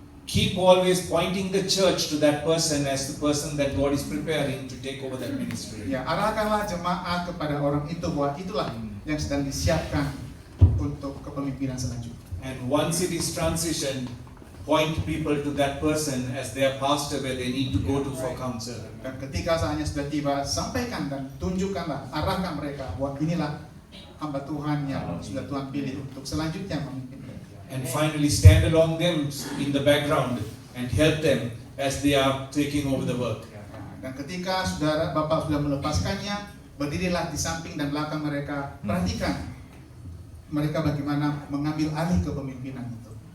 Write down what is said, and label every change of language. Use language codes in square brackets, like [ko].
[en] keep always pointing the church to that person as the person that God is preparing to take over that ministry. [id] Ya, arahkanlah jemaat kepada orang itu bahwa itulah yang sedang disiapkan untuk kepemimpinan selanjutnya. [en] And once it is transitioned, point people to that person as their pastor where they need to go to for counsel. [id] Dan ketika saatnya sudah tiba, sampaikan dan tunjukkanlah, arahkan mereka bahwa inilah hamba Tuhan yang sudah Tuhan pilih untuk selanjutnya memimpin mereka. [en] And finally stand along them in the background and help them as they are taking over the work. [id] Dan ketika saudara Bapak sudah melepaskannya, berdirilah di samping dan belakang mereka, perhatikan mereka bagaimana mengambil alih kepemimpinan itu.